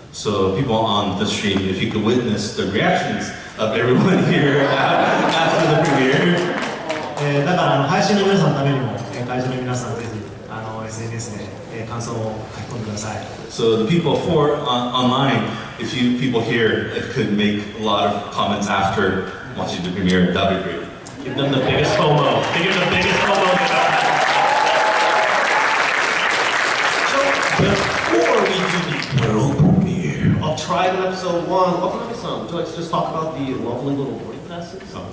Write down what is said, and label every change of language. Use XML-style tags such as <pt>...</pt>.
<en>So people on the stream, if you could witness the reactions of everyone here after the premiere.</en> <ja>だから配信の皆さんのためにも、会場の皆さんぜひSNS で、感想を書き込んでください。</ja> <en>So the people for online, if you people here could make a lot of comments after watching the premiere, that'd be great. Give them the biggest FOMO. Give them the biggest FOMO. So before we do the world premiere of Trigun Episode 1, Wakanami-san, would you like to just talk about the lovely little boarding passes?</en>